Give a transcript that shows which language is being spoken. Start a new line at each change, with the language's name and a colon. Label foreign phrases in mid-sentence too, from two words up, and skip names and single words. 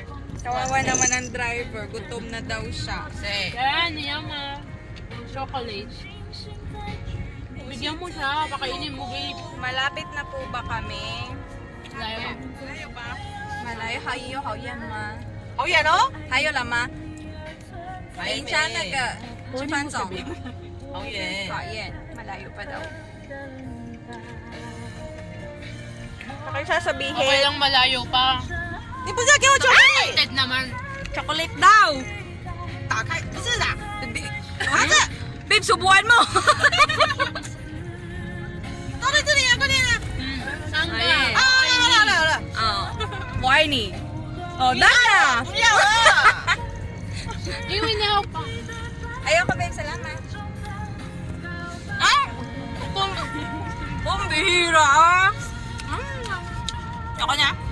Filipino: Kawawa naman ang driver. Gutom na daw siya. Yan, yama. Chocolate. Bigyan mo siya, pakainin mo, babe. Malapit na po ba kami? Layo. Malayo ba? Malayo. Hayo, hayan ma.
Chinese: 好远哦，还有了吗？等一下那个吃饭总好远。
Filipino: 讨厌 ，malayo pa daw. Ako yung sasabihin. Okay lang malayo pa.
Chinese: 你不是要给我巧克力？
Filipino: Excited naman. Chocolate daw.
Chinese: 打开，不是的，
Filipino: 拿着，babe subuhan mo.
Chinese: 都在这里啊，快点啊！
Filipino: Saan ba? Ay.
Chinese: 啊，好了好了好了， Oh, whiny. Oh, dana. 不要了。
Filipino: Iwi niya pa. Ayoko babe, salamat. Ah! Pambihira ah. Ako niya.